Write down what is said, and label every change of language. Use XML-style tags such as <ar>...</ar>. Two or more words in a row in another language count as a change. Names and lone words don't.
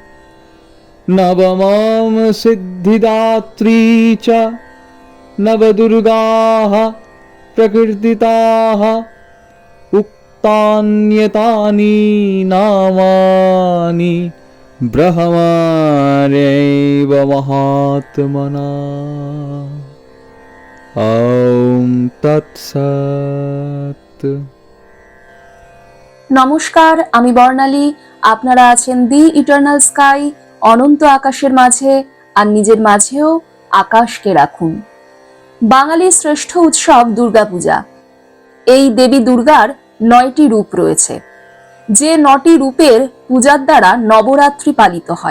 <sa>नवमं सिद्धिदात्री च नवदुर्गाः प्रकीर्तिताः उक्तान्यतानि नामानि ब्रह्मण्यैव महात्मना। ॐ तत्सत्।</sa> <bn>নমস্কার, আমি বর্ণালী। আপনারা আছেন দি ইটার্নাল স্কাই, অনন্ত আকাশের মাঝে, আর নিজের মাঝেও আকাশকে রাখুন। বাঙালির শ্রেষ্ঠ উৎসব দুর্গাপূজা। এই দেবী দুর্গার 9টি রূপ রয়েছে, যে 9টি রূপের পূজার দ্বারা নবরাত্রি পালিত হয়।</bn>